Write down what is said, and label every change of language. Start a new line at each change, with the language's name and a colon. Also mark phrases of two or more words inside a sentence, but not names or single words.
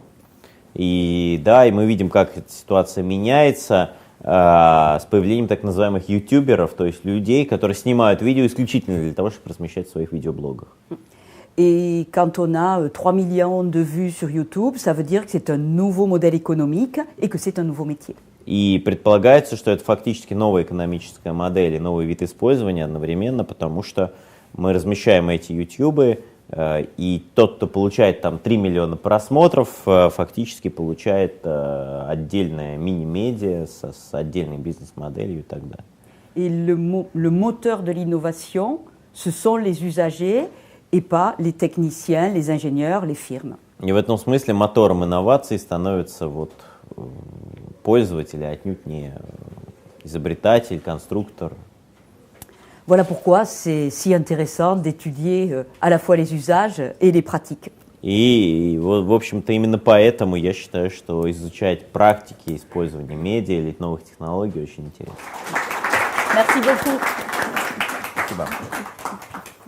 Russian: И да, и мы видим, как эта ситуация меняется с появлением так называемых ютуберов, то есть людей, которые снимают видео исключительно для того, чтобы размещать в своих видеоблогах.
French: Et quand on a 3 millions de vues sur YouTube, ça veut dire que c'est un nouveau modèle économique et que c'est un nouveau métier.
Russian: И предполагается, что это фактически новая экономическая модель и новый вид использования одновременно, потому что мы размещаем эти ютубы, и тот, кто получает там 3 миллиона просмотров, фактически получает отдельное мини-медиа с отдельной бизнес-моделью и так далее.
French: Et le moteur de l'innovation, ce sont les usagers et pas les techniciens, les ingénieurs, les firmes.
Russian: И в этом смысле мотором инноваций становится вот пользователь, отнюдь не изобретатель, конструктор.
French: Voilà pourquoi c'est si intéressant d'étudier à la fois les usages et les pratiques.
Russian: И в общем-то, именно поэтому я считаю, что изучать практики использования медиа или новых технологий очень интересно.
French: Merci beaucoup.
Russian: Спасибо.